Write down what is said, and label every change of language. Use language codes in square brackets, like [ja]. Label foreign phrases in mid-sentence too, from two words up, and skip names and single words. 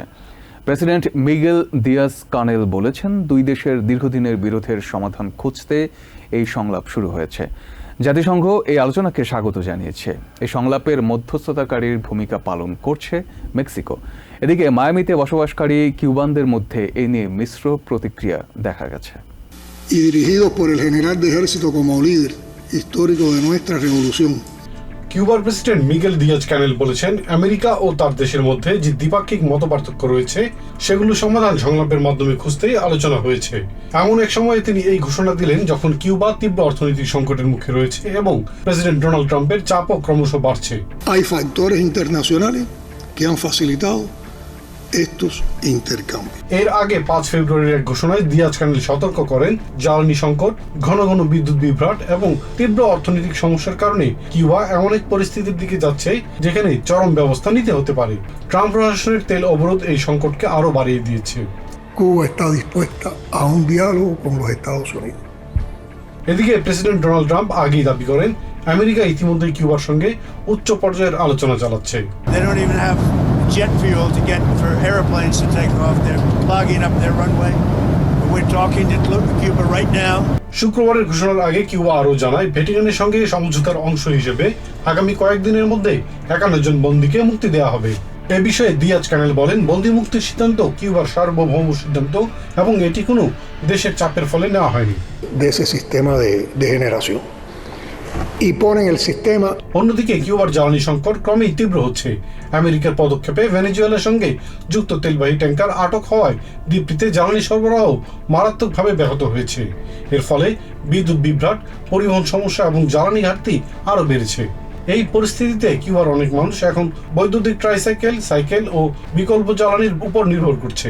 [bn] প্রেসিডেন্ট মিগেল দিয়াজ কানেল বলেছেন, দুই দেশের দীর্ঘদিনের বিরোধের সমাধান খুঁজতে এই সংলাপ শুরু হয়েছে। জাতিসংঘ এই আলোচনাকে স্বাগত জানিয়েছে। এই সংলাপের মধ্যস্থতাকারীর ভূমিকা পালন করছে মেক্সিকো। এদিকে মায়ামিতে বসবাসকারী কিউবানদের মধ্যে এ নিয়ে মিশ্র প্রতিক্রিয়া দেখা গেছে। [es] Y dirigidos por el general de ejército como líder histórico de nuestra revolución. [bn] কিউবার প্রেসিডেন্ট মিগেল দিয়াজ ক্যানেল বলেছেন, আমেরিকা ও তার দেশের মধ্যে যে দ্বিপাক্ষিক মতপার্থক্য রয়েছে সেগুলো সমাধান সংলাপের মাধ্যমে খুঁজতেই আলোচনা হয়েছে। এমন এক সময়ে তিনি এই ঘোষণা দিলেন যখন কিউবা তীব্র অর্থনৈতিক সংকটের মুখে রয়েছে এবং প্রেসিডেন্ট ডোনাল্ড ট্রাম্পের চাপও ক্রমশ বাড়ছে। [es] Hay factores internacionales que han facilitado estos intercambios. [bn] এর আগে 5 ফেব্রুয়ারির এক ঘোষণায় দিয়াজ ক্যানেল সতর্ক করেন, জ্বালানি সংকট, ঘন ঘন বিদ্যুৎ বিভ্রাট এবং তীব্র অর্থনৈতিক সমস্যার কারণে কিউবা এমন এক পরিস্থিতির দিকে যাচ্ছে যেখানে চরম ব্যবস্থা নিতে হতে পারে। ট্রাম্প প্রশাসনের তেল অবরোধ এই সংকটকে আরো বাড়িয়ে দিয়েছে। [es] Cuba está dispuesta a un diálogo con los Estados Unidos. [bn] এদিকে প্রেসিডেন্ট ডোনাল্ড ট্রাম্প আগেই দাবি করেন, আমেরিকা ইতিমধ্যেই কিউবার সঙ্গে উচ্চ পর্যায়ের আলোচনা চালাচ্ছে। [en] They don't even have jet fuel to get for airplanes to take off. They're clogging up their runway. We're talking to Cuba right now. [bn] শুক্রবারের ঘোষণার আগে কিউবা আরও জানায়, ভ্যাটিকানের সঙ্গে সমঝোতার অংশ হিসেবে আগামী কয়েকদিনের মধ্যে 51 জন বন্দীকে মুক্তি দেওয়া হবে। এ বিষয়ে দিয়াজ ক্যানেল বলেন, বন্দী মুক্তির সিদ্ধান্ত কিউবার সার্বভৌম সিদ্ধান্ত এবং এটি কোনো দেশের চাপের ফলে নেওয়া হয়নি। [es] De ese sistema de generación. Y ponen el sistema. [bn] অন্যদিকে কিউবার জ্বালানি সংকট ক্রমেই তীব্র হচ্ছে। আমেরিকার পদক্ষেপে ভেনেজুয়েলার সঙ্গে যুক্ত তেলবাহী ট্যাঙ্কার আটক হওয়ায় দ্বীপটিতে জ্বালানি সরবরাহ মারাত্মকভাবে ব্যাহত হয়েছে। এর ফলে বিদ্যুৎ বিভ্রাট, পরিবহন সমস্যা এবং জ্বালানি ঘাটতি আরও বেড়েছে। এই পরিস্থিতিতে কিউবার অনেক মানুষ এখন বৈদ্যুতিক ট্রাইসাইকেল, সাইকেল ও বিকল্প জ্বালানির উপর নির্ভর করছে।